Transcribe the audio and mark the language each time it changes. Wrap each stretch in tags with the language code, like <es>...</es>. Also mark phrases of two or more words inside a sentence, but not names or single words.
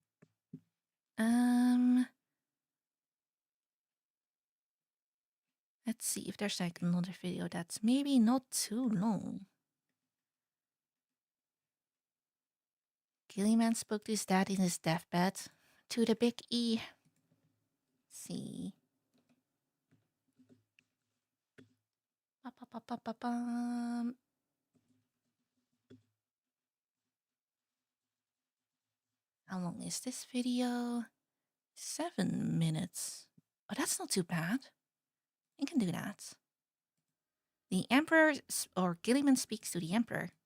<en>Let's Let's see if there's like another video that's maybe not too long. Guilliman spoke to his dad in his deathbed. To the big E. See. Ba-ba-ba-ba-ba-bum. How long is this video? 7 minutes. Oh, that's not too bad. You can do that. The Emperor, or Guilliman speaks to the Emperor.</en>